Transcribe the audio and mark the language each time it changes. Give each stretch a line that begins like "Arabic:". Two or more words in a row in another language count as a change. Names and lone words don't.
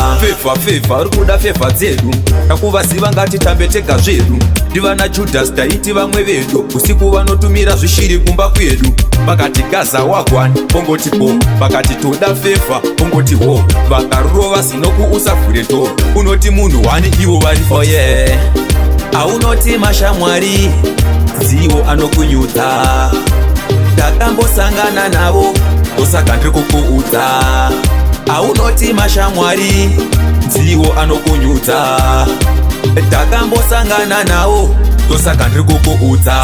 Shona: Favor, favor, uri kuda favor dzedu. Takuvaziva, ngatitambe tega zvedu. Ndivana Judas, taiti vamwe vedu. Usiku vanotumira zvishiri kumba kwedu. Vakati, "Gaza wagwan," pongoti, "Bo." Vakati, "Toda favor," pongoti, "Ho." Vakarurova zino kuusavhure door. Unoti munhu wani, ivo vari for.
English: Oh yeah.
Shona: Aunoti mashamwari, dziwo anokunyuta. Takambosangana navo, ndosaka ndiri kukuudza. Aunoti mashamwari, dziwo anokunyuta. Takambosangana navo, ndosaka ndiri kukuudza.